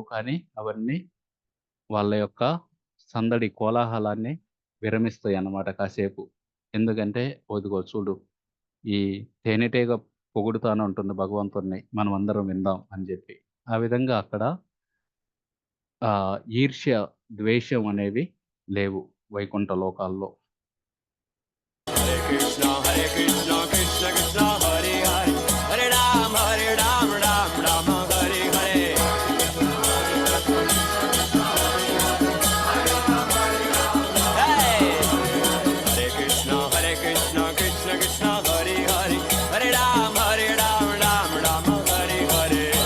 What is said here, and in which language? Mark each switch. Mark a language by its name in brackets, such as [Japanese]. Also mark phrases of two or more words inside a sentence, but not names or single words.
[Telugu] కానీ అవన్నీ వాళ్ళ యొక్క సందడి, కోలాహలాన్ని విరమిస్తాయన్నమాట కాసేపు. ఎందుకంటే ఇదిగో చూడు, ఈ తేనెటీగ పొగుడుతానంటుంది భగవంతుడిని. మనమందరం విందాం అని జెప్పి. ఆ విధంగా అక్కడ ఈర్ష్య, ద్వేషం అనేవి లేవు వైకుంఠ లోకాల్లో. [Sanskrit] Krishna Krishna Krishna Hare Hare Hare Ram Ram Ram Hare Hare Hey Hare Krishna Krishna Krishna Hare Hare Hare Ram Ram Hare Hare